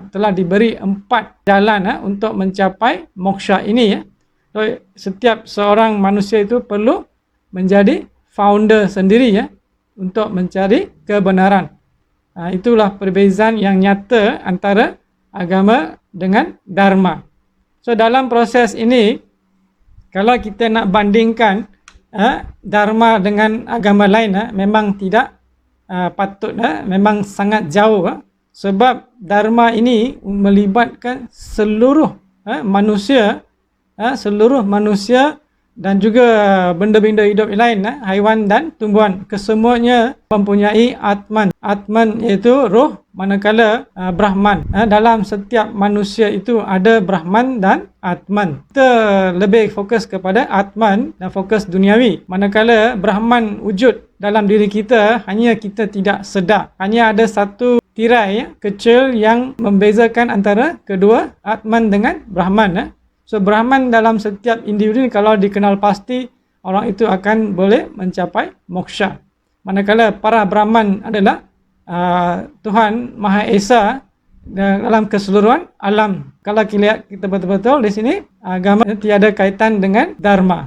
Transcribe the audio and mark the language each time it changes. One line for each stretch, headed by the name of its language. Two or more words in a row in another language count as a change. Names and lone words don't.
Malay: Telah diberi 4 jalan untuk mencapai moksha ini, ya. So, setiap seorang manusia itu perlu menjadi founder sendiri, ya, untuk mencari kebenaran. Itulah perbezaan yang nyata antara agama dengan Dharma. So dalam proses ini, kalau kita nak bandingkan Dharma dengan agama lain, memang tidak patut, memang sangat jauh, sebab Dharma ini melibatkan seluruh manusia, dan juga benda-benda hidup lain, haiwan dan tumbuhan. Kesemuanya mempunyai Atman. Atman iaitu roh, manakala Brahman. Dalam setiap manusia itu ada Brahman dan Atman. Kita lebih fokus kepada Atman dan fokus duniawi. Manakala Brahman wujud dalam diri kita, hanya kita tidak sedar. Hanya ada satu tirai kecil yang membezakan antara kedua Atman dengan Brahman. So Brahman dalam setiap individu ini, kalau dikenal pasti, orang itu akan boleh mencapai moksha. Manakala para Brahman adalah Tuhan Maha Esa dalam keseluruhan alam. Kalau kita lihat, kita betul-betul di sini agama tiada kaitan dengan Dharma.